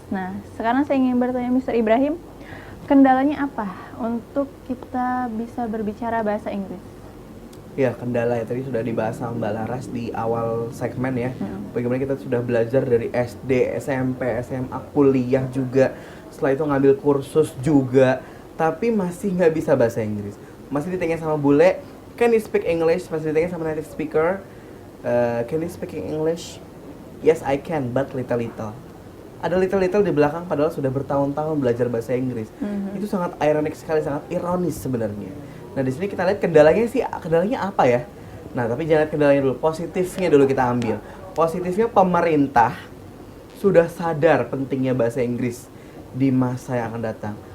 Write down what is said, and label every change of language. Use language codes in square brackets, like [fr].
[id] Nah, sekarang saya ingin bertanya Mr. Ibrahim, kendalanya apa untuk kita bisa berbicara bahasa Inggris? Ya, kendala ya tadi sudah dibahas sama Mbak Laras di awal segmen ya. Bagaimana kita sudah belajar dari SD, SMP, SMA, kuliah juga. Setelah itu ngambil kursus juga, tapi masih nggak bisa bahasa Inggris. Masih ditanya sama bule, [en] can you speak English? [id] Masih ditanya sama native speaker, [en] can you speak English? Yes, I can, but little. [id] Ada little di belakang padahal sudah bertahun-tahun belajar bahasa Inggris. Itu sangat ironik sekali, sangat ironis sebenarnya. Nah, di sini kita lihat kendalanya apa ya? Nah, tapi jangan lihat kendalanya dulu, positifnya dulu kita ambil. Positifnya pemerintah sudah sadar pentingnya bahasa Inggris di masa yang akan datang.